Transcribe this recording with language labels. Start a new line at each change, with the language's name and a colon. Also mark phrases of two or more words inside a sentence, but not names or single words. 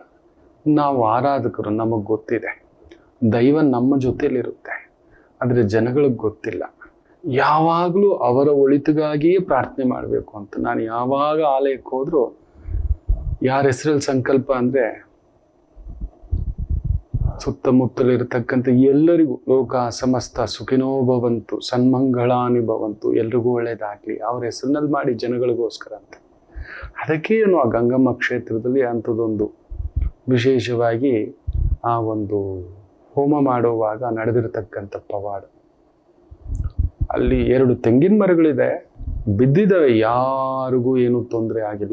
Kannada: ನಾವು ಆರಾಧಕರು, ನಮಗೆ ಗೊತ್ತಿದೆ, ದೈವ ನಮ್ಮ ಜೊತೆಲಿರುತ್ತೆ, ಆದರೆ ಜನಗಳಿಗೆ ಗೊತ್ತಿಲ್ಲ. ಯಾವಾಗಲೂ ಅವರ ಒಳಿತಿಗಾಗಿಯೇ ಪ್ರಾರ್ಥನೆ ಮಾಡಬೇಕು ಅಂತ. ನಾನು ಯಾವಾಗ ಆಲಯಕ್ಕೆ ಹೋದರೂ ಯಾರ ಹೆಸರಲ್ಲಿ ಸಂಕಲ್ಪ ಅಂದರೆ, ಸುತ್ತಮುತ್ತಲಿರತಕ್ಕಂಥ ಎಲ್ಲರಿಗೂ
Sanskrit: ಲೋಕ ಸಮಸ್ತ ಸುಖಿನೋ ಭವಂತು, ಸನ್ಮಂಗಳಾನಿ ಭವಂತು,
Kannada: ಎಲ್ರಿಗೂ ಒಳ್ಳೇದಾಗಲಿ, ಅವ್ರ ಹೆಸರಿನಲ್ಲಿ ಮಾಡಿ ಜನಗಳಿಗೋಸ್ಕರ ಅಂತ. ಅದಕ್ಕೆ ಆ ಗಂಗಮ್ಮ ಕ್ಷೇತ್ರದಲ್ಲಿ ಅಂಥದ್ದೊಂದು ವಿಶೇಷವಾಗಿ ಆ ಒಂದು ಹೋಮ ಮಾಡುವಾಗ ನಡೆದಿರತಕ್ಕಂಥ ಪವಾಡ. ಅಲ್ಲಿ 2 ತೆಂಗಿನ ಮರಗಳಿದೆ, ಬಿದ್ದಿದ್ದಾವೆ, ಯಾರಿಗೂ ಏನೂ ತೊಂದರೆ ಆಗಿಲ್ಲ.